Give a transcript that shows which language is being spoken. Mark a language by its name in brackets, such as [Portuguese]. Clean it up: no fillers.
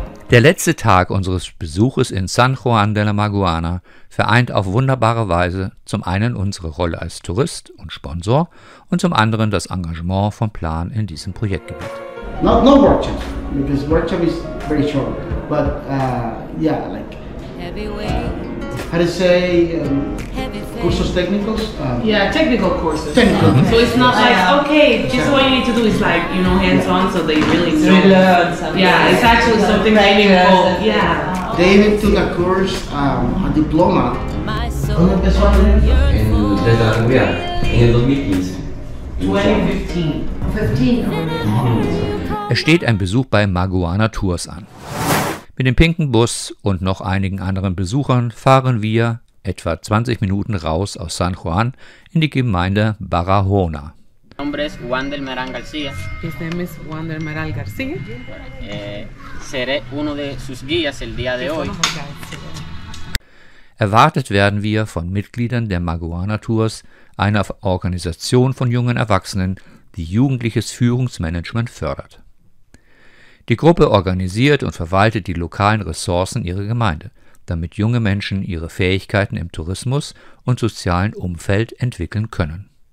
[German] Der letzte Tag unseres Besuches in San Juan de la Maguana vereint auf wunderbare Weise zum einen unsere Rolle als Tourist und Sponsor und zum anderen das Engagement von Plan in diesem Projektgebiet. [English] No workshop, because workshop is very short, but yeah, like how to say [Spanish] cursos técnicos. [English] Yeah, technical courses. Technical. So it's not like, okay, this is what you need to do. It's like, you know, hands-on, so they really know. Yeah, it's actually something they involve. Yeah. They even took a course, a diploma. [Spanish] ¿Cuándo empezó a tener? Desde la universidad, en el 2015. 2015. 15. [German] Es steht ein Besuch bei Maguana Tours an. Mit dem pinken Bus und noch einigen anderen Besuchern fahren wir etwa 20 Minuten raus aus San Juan in die Gemeinde Barahona. [Spanish] Mi nombre es Juan del Meral García. [English] His name is Juan del Meral García. [Spanish] Seré uno de sus guías el día de hoy. [German] Erwartet werden wir von Mitgliedern der Maguana Tours, einer Organisation von jungen Erwachsenen, die jugendliches Führungsmanagement fördert. Die Gruppe organisiert und verwaltet die lokalen Ressourcen ihrer Gemeinde, damit junge Menschen ihre Fähigkeiten im Tourismus und sozialen Umfeld entwickeln können.